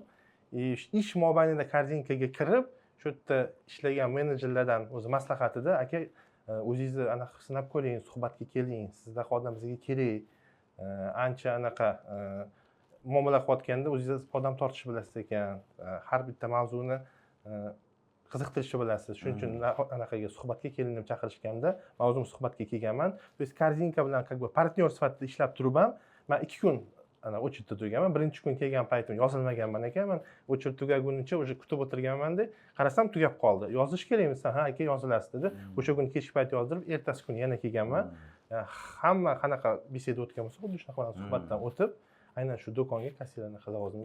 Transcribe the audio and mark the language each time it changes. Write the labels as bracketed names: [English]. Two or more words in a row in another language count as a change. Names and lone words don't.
[Uzbek] Ish mobaynida Korzinkaga kirib, shu yerda ishlagan menejerlardan o'zi maslahatida, aka, o'zingizni anaqa sinab ko'ring, suhbatga keling, sizlarga odam bizga kerak. Ancha anaqa muomala qilayotganda o'zingiz odam tortish bilasiz ekan. Har bitta mavzuni qiziqtirishni bilasiz. Shuning uchun anaqaga suhbatga kelinib chaqirishganda, men o'zim suhbatga kelganman. [Russian] То есть [Uzbek] korzinka bilan [Russian] как бы [Uzbek] partnyor sifatida ishlab turib ham, men 2 kun ana o'chirda turganman. Birinchi kun kelgan paytim yozilmaganman ekan. Men o'chir tugagunicha o'sha kutib o'tirganman-da, qarasam tugab qoldi. Yozish kerakmisan? Ha, aka yozilasiz dedi. O'sha kuni kechki payt yozdirib, ertasi kuni yana kelganman. Hamma qanaqa beseda o'tgan bo'lsa, xuddi shunaqa suhbatdan o'tib, aynan shu do'konga kassirlik lavozimiga